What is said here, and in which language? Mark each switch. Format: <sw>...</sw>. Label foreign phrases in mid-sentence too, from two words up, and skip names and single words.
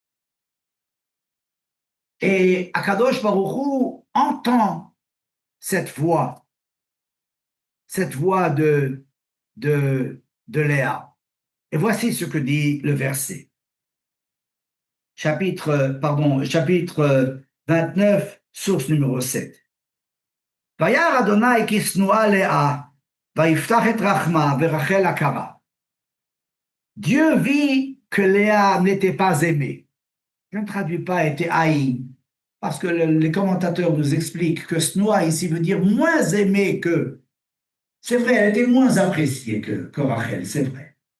<fr>Et</fr> <he>הקדוש ברוך הוא</he> <fr>entend cette voix de Léa. Et voici ce que dit le verset. Chapitre 29, source numéro 7.</fr> <he>וירא אדוני כי שנואה לאה, ויפתח את רחמה ורחל הכרה.</he> <fr>Dieu vit que Léa n'était pas aimée. Je ne traduis pas était haïe, parce que les commentateurs nous expliquent que Snoa ici veut dire moins aimée que. C'est vrai, elle était moins appréciée que Rachel, c'est vrai.</fr>